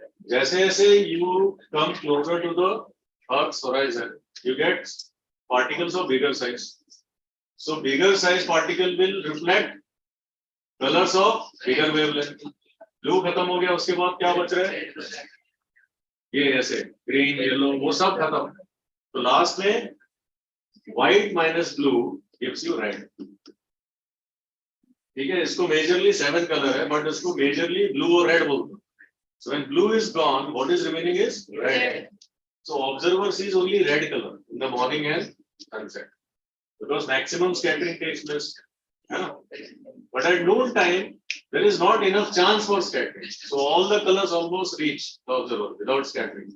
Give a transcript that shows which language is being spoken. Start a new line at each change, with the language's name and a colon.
Hindi: जैसे जैसे
English: you come closer to the Earth's horizon, you get particles of bigger size. So bigger size particle will reflect colors of bigger wavelength.
Hindi: Blue खत्म हो गया, उसके बाद क्या बच रहा है? ये ऐसे green, yellow, वो सब खत्म. तो
English: last में white minus blue gives you red.
Hindi: ठीक है, इसको
English: majorly 7 colour
Hindi: है,
English: but इसको majorly blue
Hindi: और रेड बोलते हैं.
English: So when blue is gone, what is remaining is red. So observer sees only red color in the morning and sunset, because maximum scattering takes place. But at noon time, there is not enough chance for scattering. So all the colors almost reach the observer without scattering.